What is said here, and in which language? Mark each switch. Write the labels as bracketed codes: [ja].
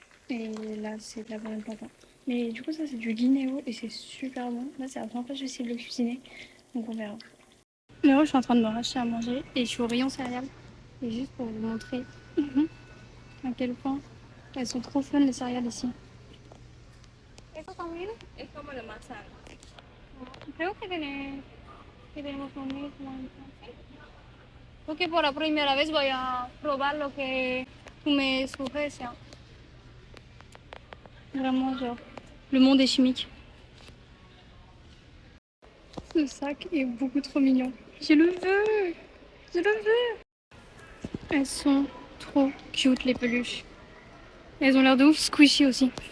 [fr] Et là c'est de la banane plantain. Mais du coup ça c'est du guinéo et c'est super bon. Là c'est la première fois que j'essaie de le cuisiner. Donc on verra. Là je suis en train de me racheter à manger et je suis au rayon céréales. Et juste pour vous montrer à quel point elles sont trop fun les céréales ici. [es] ¿Esto también? Es como de manzana. Creo que tenemos lo mismo entonces. Creo que por la primera vez voy a probar lo que tú me sugeres. [fr] Vraiment genre, le monde est chimique. Ce sac est beaucoup trop mignon. Je le veux! Je le veux! Elles sont trop cute les peluches. Elles ont l'air de ouf squishy aussi.